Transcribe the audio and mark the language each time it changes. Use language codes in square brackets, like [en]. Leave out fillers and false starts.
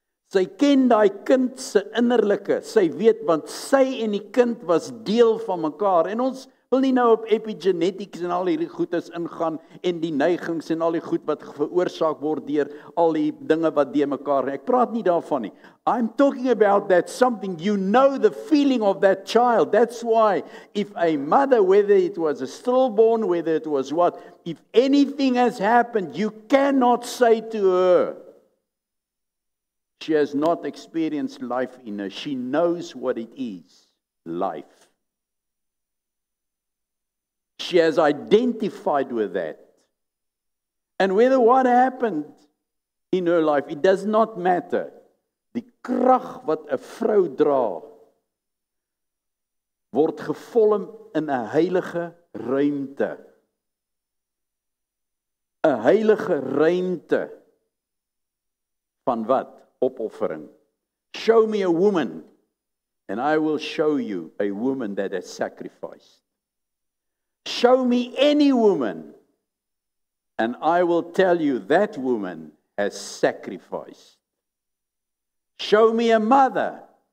[af] Sy ken daai kind se innerlike, sy weet, want sy en die kind was deel van mekaar. En ons wil nie nou op epigenetics en al hierdie goedes ingaan en die neigings en al die goed wat veroorsaak word deur al die dinge wat deur mekaar. Ek praat nie daarvan nie. [en] I'm talking about that something, you know the feeling of that child. That's why if a mother, whether it was a stillborn, whether it was what, if anything has happened, you cannot say to her, she has not experienced life in her. She knows what it is, life. She has identified with that. And whether what happened in her life, it does not matter. [af] Die krag wat 'n vrou dra, word gevorm in 'n heilige ruimte. 'n Heilige ruimte van wat? Opoffering. [en] Show me a woman, and I will show you a woman that has sacrificed. Show me any woman, and I will tell you that woman has sacrificed. Show me a mother,